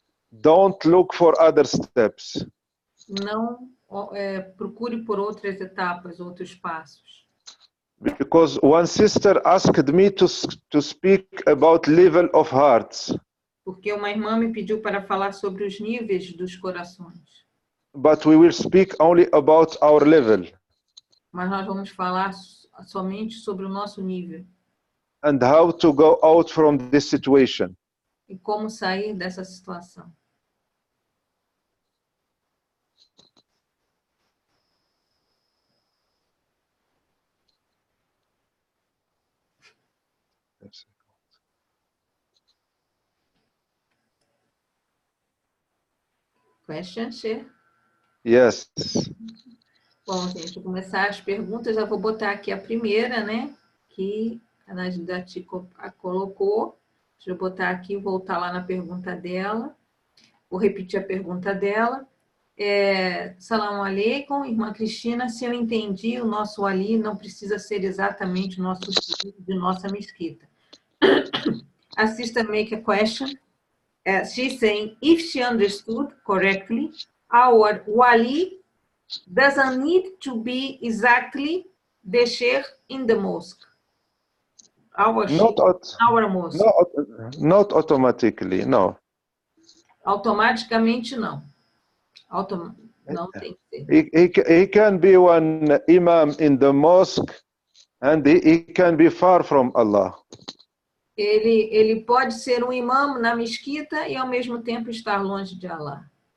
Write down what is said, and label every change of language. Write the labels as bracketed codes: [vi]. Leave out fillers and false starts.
[en] Don't look for other steps. [pt] Não procure por outras etapas, outros passos. [en] Because one sister asked me to speak about level of hearts. [pt] Porque uma irmã me pediu para falar sobre os níveis dos corações. [en] But we will speak only about our level. [pt] Mas nós vamos falar somente sobre o nosso nível. [en] And how to go out from this situation. [pt] E como sair dessa situação. [en] Question, Sheikh? Yes. [pt] Bom, gente, vou começar as perguntas. Já vou botar aqui a primeira, né? Que a Najda colocou. Deixa eu botar aqui, voltar lá na pergunta dela. Vou repetir a pergunta dela. Salam aleikum, irmã Cristina. Se eu entendi, o nosso wali não precisa ser exatamente o nosso filho de nossa mesquita. [en] A sister make a question. She's saying, if she understood correctly, our wali doesn't need to be exactly the sheikh in the mosque. Our mosque. Not automatically, no. [pt] Automaticamente não. Não tem que ser. [en] He can be one imam in the mosque and he can be far from Allah. [pt] Ele pode ser um imã na mesquita e ao mesmo tempo estar longe de Allah.